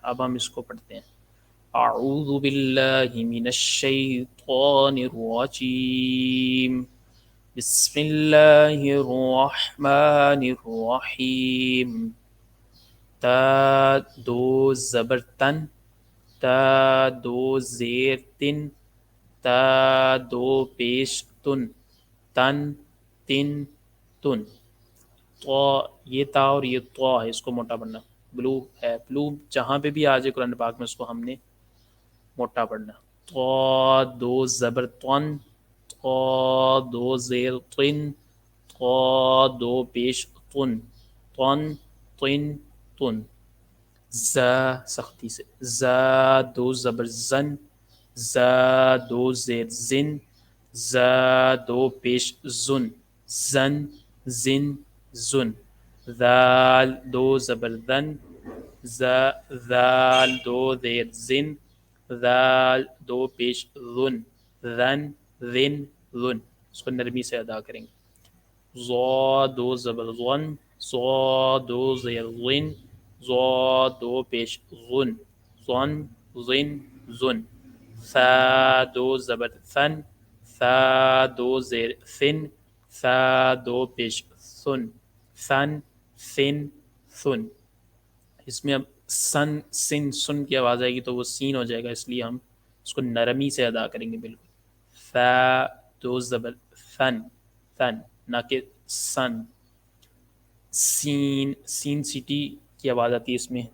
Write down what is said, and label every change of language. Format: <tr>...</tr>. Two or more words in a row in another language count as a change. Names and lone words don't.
<ur>اب ہم اس کو پڑھتے ہیں۔</ur> <ar>اعوذ باللہ من الشیطان الرجیم، بسم اللہ الرحمن الرحیم۔</ar> <ur>تا دو زبر تن، تا دو زیر تن، تا دو پیش تن، تن تن تن۔ تو یہ تا اور یہ تو ہے، اس کو موٹا پڑھنا۔ بلو ہے، بلو جہاں پہ بھی آ جائے قرآن پاک میں اس کو ہم نے موٹا پڑھنا۔ تو دو زبر تن، تو دو زیر تن، تو دو پیش تن، تن تن تن۔ ز سختی سے، ز دو زبر زن، ز دو زیر زن، ز دو پیش زن، زن زن زن۔ ذال دو زبر ذن، ذال دو زیر زن، ذال دو پیش ذن، ذن ذن ذن۔ اس کو نرمی سے ادا کریں گے۔ ضا دو زبر ظن، ضا دو زیر ظن، ضا دو پیش غن، ظن ظن ظن۔ ثا دو زبر ثن، ثا دو زیر ثن، ثا دو پیش ثن، ثن ثن ثن۔ اس میں اب سن سن سن کی آواز آئے گی تو وہ سین ہو جائے گا، اس لیے ہم اس کو نرمی سے ادا کریں گے بالکل۔ ثا دو زبر ثن، ثن نہ کہ سن۔ سین سین سٹی کی آواز آتی ہے اس میں۔</ur>